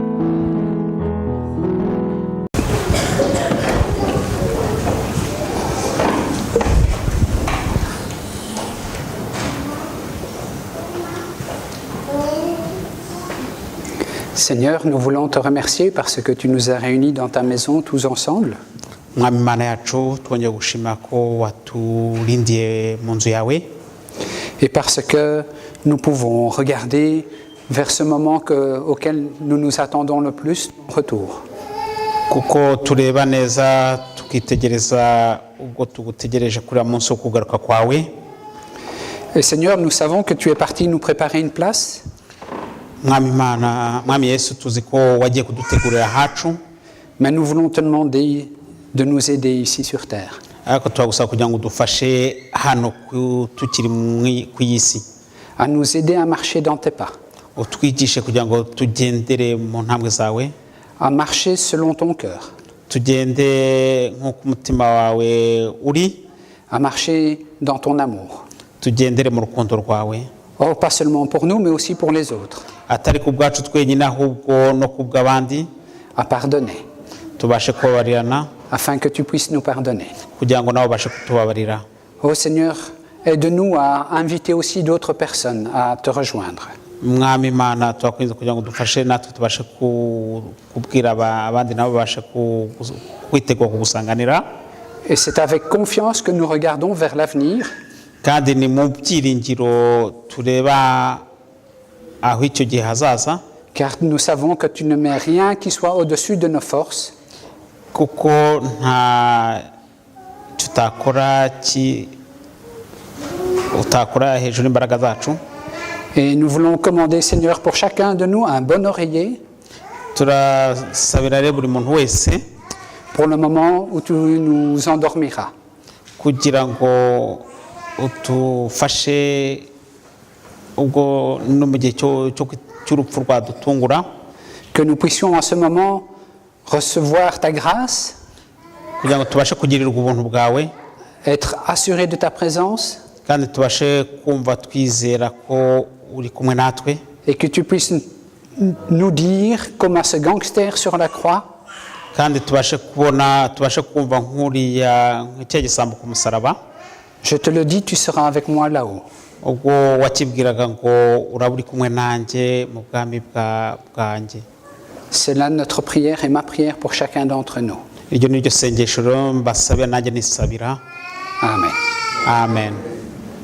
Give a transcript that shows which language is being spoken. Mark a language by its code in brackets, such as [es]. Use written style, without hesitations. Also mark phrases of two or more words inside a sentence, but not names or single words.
[fr] Seigneur, nous voulons te remercier parce que tu nous as réunis dans ta maison tous ensemble. [rw] mwami mana yacu twongeye gushima ko waturindiye mu nzu yawe [fr] Et parce que nous pouvons regarder vers ce moment auquel nous nous attendons le plus, ton retour. [rw] kuko tureba neza tukitegereza ubwo tugutegereje kuri uyu munsi wo kugaruka kwawe. [fr] Et Seigneur, nous savons que tu es parti nous préparer une place. [rw] mwami yesu tuzi ko wagiye kudutegurira hacu, [fr] Mais nous voulons te demander de nous aider ici sur terre. [rw] ariko turagusaba kugira ngo udufashe hano tukiri ku isi, [fr] À nous aider à marcher dans tes pas. [rw] utwigishe kugira ngo tugendere mu ntambwe zawe, [fr] À marcher selon ton cœur. [rw] tugende nk'uko umutima wawe uri, [fr] À marcher dans ton amour. [rw] tugendere mu rukundo rwawe, [fr] Oh, pas seulement pour nous, mais aussi pour les autres. [rw] atari ku bwacu twenyine ahubwo no ku bw'abandi, [fr] À pardonner. [rw] tubashe kubabarirana [fr] Afin que tu puisses nous pardonner. [rw] kugira ngo nabo babashe kutubabarira. [fr] Oh Seigneur, aide-nous à inviter aussi d'autres personnes à te rejoindre. [rw] mwami imana turakwinze kugira ngo dufashe natwe tubashe kubwira abandi nabo babashe kwitegura kugusanganira. [fr] Et c'est avec confiance que nous regardons vers l'avenir, [rw] kandi ni mu byiringiro tureba aho icyo gihe hazaza, [fr] car nous savons que tu ne mets rien qui soit au-dessus de nos forces. [rw] kuko nta tutakora utakora hejuru y'imbaraga zacu. [fr] Et nous voulons commander, Seigneur, pour chacun de nous un bon oreiller [rw] turasabira rero buri muntu wese [fr] pour le moment où tu nous endormiras. [rw] kugira ngo utufashe ubwo no mu gihe cy'urupfu rwadutungura, [fr] Que nous puissions en ce moment recevoir ta grâce, [rw] kugira ngo tubashe kugirirwa ubuntu bwawe, [fr] être assurés de ta présence, [rw] kandi tubashe kumva twizera ko uri kumwe natwe, [fr] et que tu puisses nous dire, comme à ce gangster sur la croix, [rw] kandi tubashe kumva nk'uriya cya gisambo ku musaraba, [fr] je te le dis, tu seras avec moi là-haut. [rw] ubwo wakibwiraga ngo uraba uri kumwe nanjye mu bwami bwanjye. [fr] C'est là notre prière et ma prière pour chacun d'entre nous. [rw] iryo ni ryo sengesho mbasabira nanjye nisabira. Amen. Amen.